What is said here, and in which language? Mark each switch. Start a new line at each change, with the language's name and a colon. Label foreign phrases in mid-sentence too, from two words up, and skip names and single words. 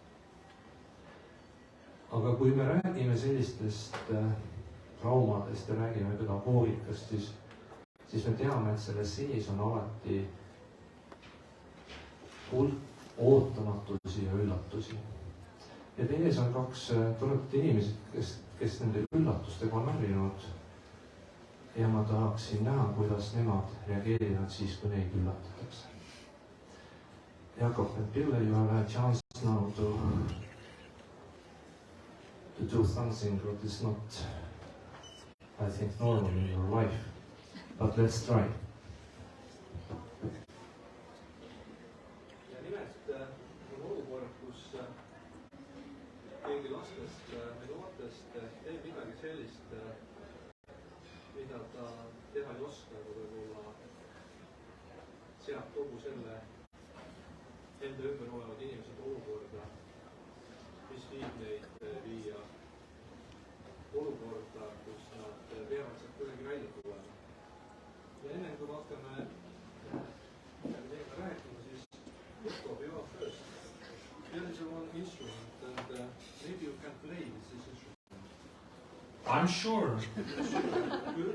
Estonian: Aga kui me räägime sellistest traumadest ja räägime pedagoogikast, siis me teame, et selle sees on alati hulk ootamatusi ja üllatusi. Ja teie on kaks toredat inimesed, kes nende üllatustega on harjunud. Ja ma tahaksin näha, kuidas nemad reageerivad siis, kui neid üllatatakse. Jakob, Ville,
English: you have a chance now to do something that is not, I think, normal in your life. But let's try.
Estonian: Ja nimelt on olukord, kus keegi lastest või noortest teeb midagi sellist, mida ta teha ei oska, aga võib-olla seab kogu selle enda ümber olevad inimesed olukorda, mis viib neid viia olukorda, kus nad peavad sealt kuidagi välja tulema. Ja enne kui hakkame meiega rääkima, siis Jakob,
English: you are first. There is one instrument and maybe you can play this instrument. I'm sure. Good.